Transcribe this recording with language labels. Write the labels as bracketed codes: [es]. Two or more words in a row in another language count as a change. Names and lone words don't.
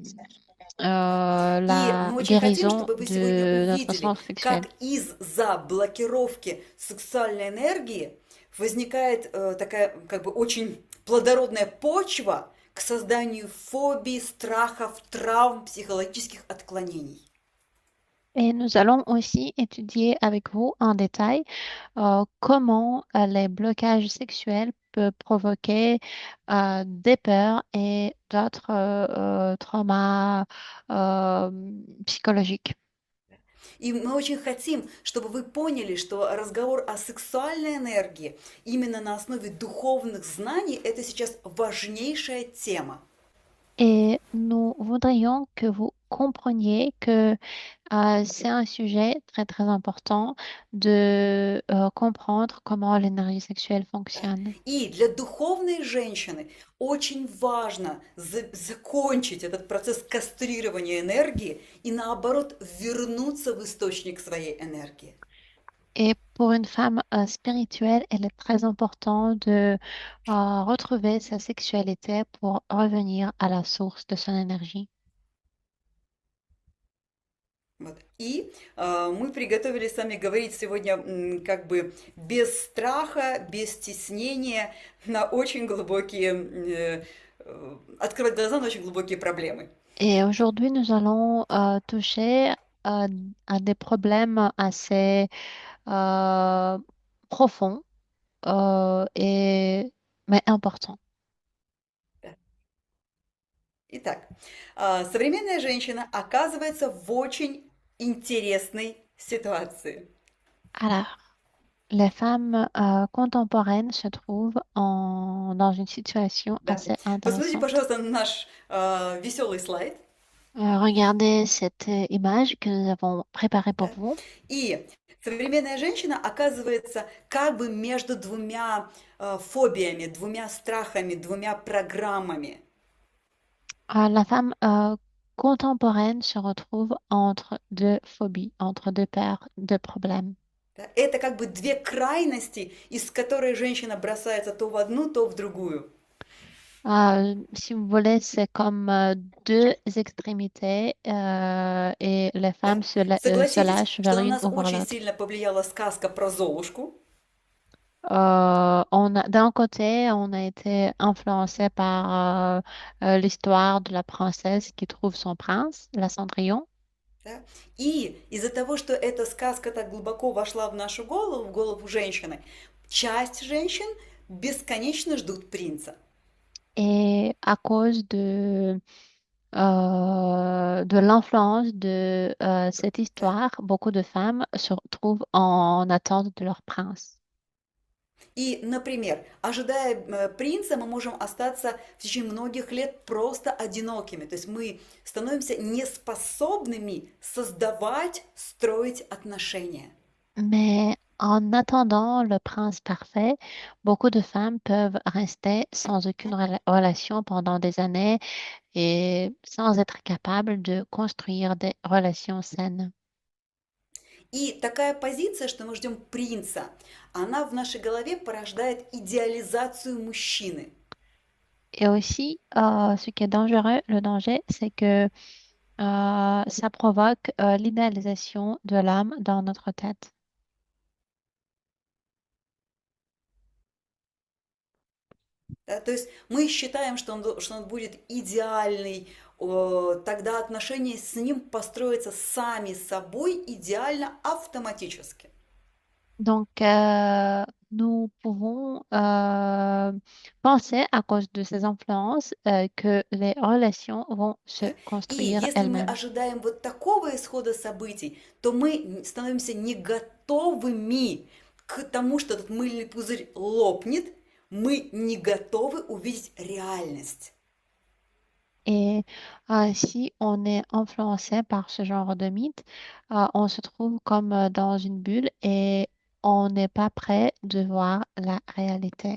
[ru] И [fr] la [ru] мы очень хотим, [fr] guérison [ru] чтобы вы сегодня [fr] de notre [ru] увидели, [fr] sens sexuel. [ru] как из-за блокировки сексуальной энергии возникает такая как бы очень плодородная почва к созданию фобий, страхов, травм, психологических отклонений. [fr] Et nous allons aussi étudier avec vous en détail comment les blocages sexuels peuvent provoquer des peurs et d'autres traumas euh, psychologiques. [ru] И мы очень хотим, чтобы вы поняли, что разговор о сексуальной энергии именно на основе духовных знаний – это сейчас важнейшая тема. [fr] Et nous voudrions que vous compreniez que c'est un sujet très très important de comprendre comment l'énergie sexuelle [ru] Да. [fr] fonctionne. [ru] И для духовной женщины очень важно закончить этот процесс кастрирования энергии и наоборот вернуться в источник своей энергии. [fr] Et pour une femme spirituelle, il est très important de retrouver sa sexualité pour revenir à la source de son énergie. [ru] Вот. И мы приготовили с вами говорить сегодня как бы без страха, без стеснения на очень глубокие, открывать глаза на очень глубокие проблемы. [fr] Et aujourd'hui, nous allons toucher à des problèmes assez euh, profonds mais importants. [ru] Итак, современная женщина оказывается в очень интересной ситуации. [fr] Alors, les femmes contemporaines se trouvent dans une situation [ru] Да. [fr] assez [ru] Посмотрите, [fr] intéressante. [ru] пожалуйста, на наш веселый слайд. [fr] Regardez cette image que nous avons préparée pour [ru] Да. [fr] vous. [ru] И современная женщина оказывается как бы между двумя фобиями, двумя страхами, двумя программами. [fr] La femme contemporaine se retrouve entre deux phobies, entre deux peurs, deux problèmes. [ru] Да. Это как бы две крайности, из которой женщина бросается то в одну, то в другую. [fr] Si vous voulez, c'est comme deux extrémités et les femmes [ru] Да. [fr] se [ru] Согласитесь, [fr] lâchent [ru] что [fr] vers [ru] на [fr] une [ru] нас [fr] ou vers [ru] очень [fr] l'autre. [ru] сильно повлияла сказка про Золушку. [fr] D'un côté, on a été influencé par l'histoire de la princesse qui trouve son prince, la Cendrillon. [ru] Да? И из-за того, что эта сказка так глубоко вошла в нашу голову, в голову женщины, часть женщин бесконечно ждут принца. [fr] Et à cause de l'influence de cette [ru] Да? [fr] histoire, beaucoup de femmes se retrouvent en attente de leur prince. [ru] И, например, ожидая принца, мы можем остаться в течение многих лет просто одинокими. То есть мы становимся неспособными создавать, строить отношения. [fr] Mais en attendant le prince parfait, beaucoup de femmes peuvent rester sans aucune relation pendant des années et sans être capables de construire des relations saines. [ru] И такая позиция, что мы ждем принца, она в нашей голове порождает идеализацию мужчины. [fr] Et aussi, ce qui est dangereux, le danger, c'est que ça provoque l'idéalisation de l'âme dans notre tête. [ru] Да, то есть мы считаем, что он будет идеальный, тогда отношения с ним построятся сами собой идеально автоматически. [fr] Donc, nous pouvons penser à cause de ces influences que les relations vont se [ru] Да? И [fr] construire [ru] если мы [fr] elles-mêmes. [ru] ожидаем вот такого исхода событий, то мы становимся не готовыми к тому, что этот мыльный пузырь лопнет, мы не готовы увидеть реальность. [fr] Et si on est influencé par ce genre de mythe, on se trouve comme dans une bulle et on n'est pas prêt de voir la réalité.